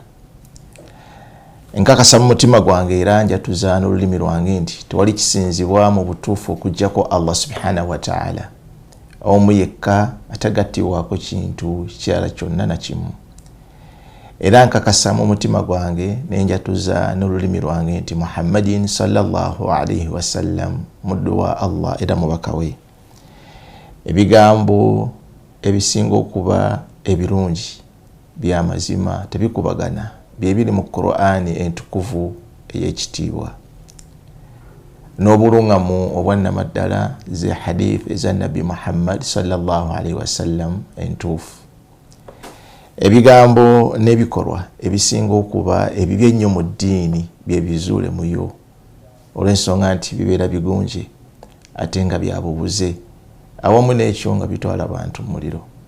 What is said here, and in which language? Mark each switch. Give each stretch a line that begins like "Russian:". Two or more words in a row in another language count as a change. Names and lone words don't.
Ganda: Nkakasa mu mutima gwange era njatuza n'olulimi lwange nti tewali kisinzibwa mu butuufu okuggyako Allah
Arabic: سبحانه وتعالى,
Ganda: omu yekka atagattibwako kintu kirala kyonna na kimu. Era nkakasa mu mutima gwange nenjatuza n'olulimi lwange nti Muhammadin
Arabic: صلى الله عليه وسلم
Ganda: muddu wa Allah era mubaka we. Ebigambo ebisinga okuba ebirungi by'amazima tebikubagana byebiri mu Qur'ani entukuvu ey'ekitiibwa, n'obulungamu obwannamaddala ze hadith eza Nabi Muhammad
Arabic: صلى الله عليه وسلم
Ganda: entuufu. Ebigambo n'ebikolwa ebisinga okuba ebibi ennyo mu ddiini bye bizuule muyo, olw'ensonga nti bibeera bigunje ate nga byabubuze, awamu n'ekyo nga bitwala abantu mu muliro.